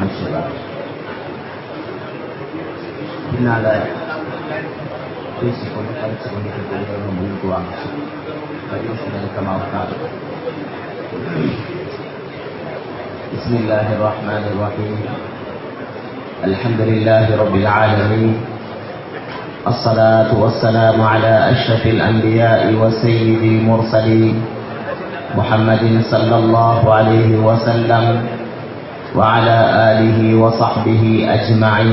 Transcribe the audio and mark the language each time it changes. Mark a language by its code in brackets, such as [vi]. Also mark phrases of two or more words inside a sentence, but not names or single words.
[ta] பின்னால பேசிக்கொண்டு கழிச்சு கொண்டு முன்னுக்கு வாங்க. நெருக்கமா உட்காரு. [ar] بسم الله الرحمن الرحيم. الحمد لله رب العالمين. الصلاة والسلام على أشرف الأنبياء وسيد المرسلين محمد صلى الله عليه وسلم وعلى آله وصحبه أجمعين.